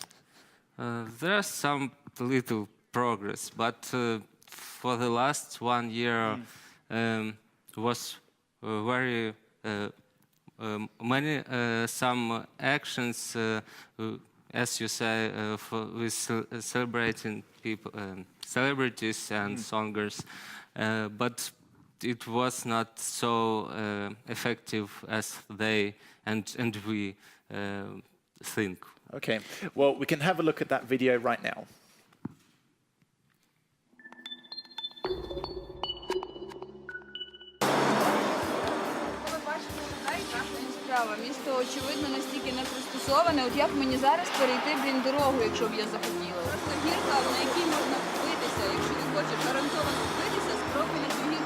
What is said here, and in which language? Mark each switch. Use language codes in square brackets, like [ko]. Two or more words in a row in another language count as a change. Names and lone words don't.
[en] There's some little progress, but for the last 1 year was very many some actions, as you say, with celebrating people, celebrities and songers, but it was not so effective as they and we think. Okay, well, we can have a look at that video right now. [uk] Місто, очевидно, настільки не пристосоване. От як мені зараз перейти, дорогу, якщо б я захотіла? Просто гірка, на якій можна купитися, якщо не хочеш гарантовано купитися, спробуй на цю гірку.